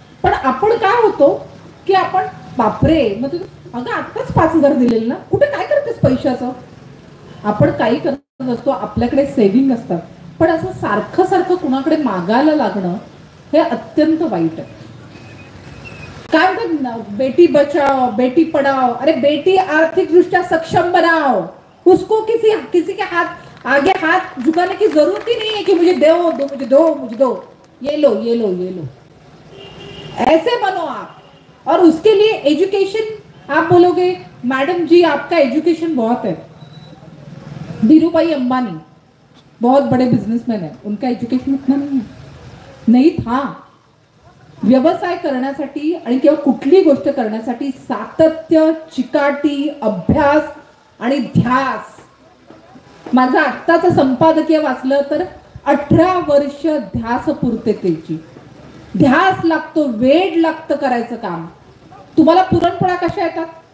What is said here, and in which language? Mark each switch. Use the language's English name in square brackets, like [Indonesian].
[Marathi] पण आपण काय होतो की आपण बापरे, मग अगं आत्ताच 5000 दिलेले ना, कुठे काय करतेस पैशाचं. आपण काही करत नसतो, आपल्याकडे सेव्हिंग असतात. पण असं सारखं सारखं कुणाकडे मागायला लागणं हे अत्यंत वाईट आहे. काय म्हणतात, [Hindi] बेटी बचाओ बेटी पढ़ाओ. अरे बेटी आर्थिक दृष्टया सक्षम बनाओ, उसको किसी के हाथ आगे हाथ झुकाने की जरूरत ही नहीं है कि मुझे दो मुझे दो मुझे दो, ये लो ये लो ये लो. ऐसे बनो आप. और उसके लिए एजुकेशन, आप बोलोगे मैडम जी आपका एजुकेशन बहुत है. धीरूभाई अंबानी बहुत बड़े बिजनेसमैन है, उनका एजुकेशन इतना नहीं था. [Marathi] व्यवसाय करण्यासाठी आणि किंवा कुठली गोष्ट करण्यासाठी सातत्य, चिकाटी, अभ्यास आणि ध्यास. माझं आत्ताचं संपादकीय वाचलं तर 18 वर्ष ध्यास पूर्ततेची. ध्यास लागतो, वेळ लागतं करायचं काम. तुम्हाला पुरणपोळ्या कशा येतात?